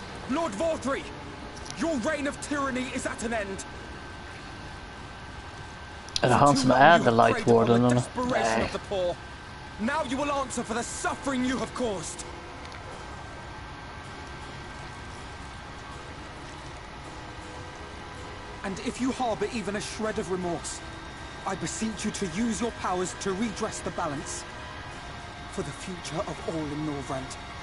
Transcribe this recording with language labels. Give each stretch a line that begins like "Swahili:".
English: Lord Vatri! Your reign of tyranny is at an end.
Swedish: Är det han som är The Light Warden? Nej.
English: Now you will answer for the suffering you have caused. And if you harbor even a shred of remorse, I beseech you to use your powers to redress the balance for the future of all in Norvrent.